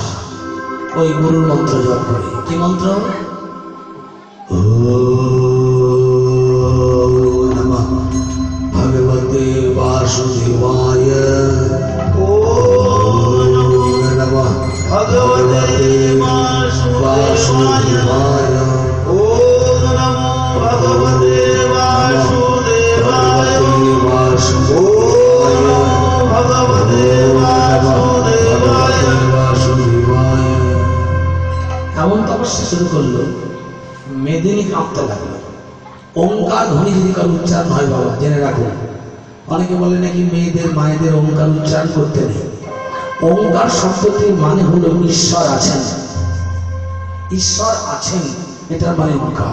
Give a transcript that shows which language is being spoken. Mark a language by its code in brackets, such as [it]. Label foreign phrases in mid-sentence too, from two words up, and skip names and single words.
[bn] ওই গুরুর মন্ত্র জপ করে। কি মন্ত্র? [sa] ওম নমঃ ভগবতে বাসুদেবায়, ওম নমঃ ভগবতে বাসুদেবায়, ওম নমো ভগবতে বাসুদেবায়, ওম ভগবতে বাসুদেবায়। [bn] এমন তপস্যা শুরু করলো, মেদিনী কাঁপতে লাগলো। ওঙ্কার ধ্বনি যদি কারো উচ্চারণ হয় বাবা জেনে রাখুন, অনেকে বলে নাকি মেয়েদের মায়েদের ওঙ্কার উচ্চারণ করতে নেই। ওঙ্কার শব্দটির মানে হলো ঈশ্বর আছেন, ঈশ্বর আছেন, এটার মানে ওঙ্কার।